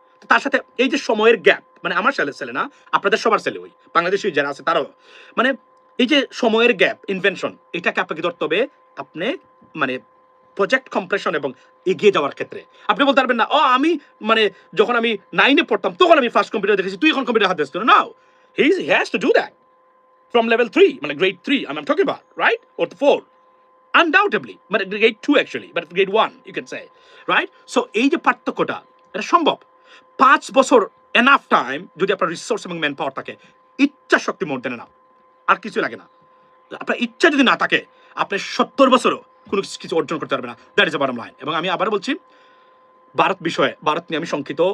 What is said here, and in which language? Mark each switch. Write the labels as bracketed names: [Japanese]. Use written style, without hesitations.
[Bangla] তার সাথে এই যে সময়ের গ্যাপ, মানে আমার ছেলে না, আপনাদের সবার ছেলে, ওই বাংলাদেশি যারা আছে তারাও, মানে এই যে সময়ের গ্যাপ, ইনভেনশন, এটাকে আপনাকে ধরতে হবে। আপনি মানে প্রজেক্ট কম্প্রেশন এবং এগিয়ে যাওয়ার ক্ষেত্রে আপনি বলতে পারবেন না, ও আমি মানে যখন আমি 9-এ পড়তাম তখন আমি ফার্স্ট কম্পিউটার দেখেছি, তুই এখন কম্পিউটার হাত দিস না। [English] Now he has to do that from level 3, মানে grade 3 I'm talking about, right? Or 4, undoubtedly, but grade 2 actually, but grade 1 you can say, right? [Bangla] So এই যে পার্থক্যটা, এটা সম্ভব। 5 বছর এনাফ টাইম যদি আপনার রিসোর্স এবং ম্যান পাওয়ার থাকে, ইচ্ছা শক্তি মোর দেন না, আর কিছু লাগে না। আপনার ইচ্ছা যদি না থাকে, আপনি 70 বছরও কোনো কিছু অর্জন করতে পারবে না। [English] That is the bottom line. [Bangla] এবং আমি আবার বলছি, ভারত বিষয়ে, ভারত নিয়ে আমি শঙ্কিত।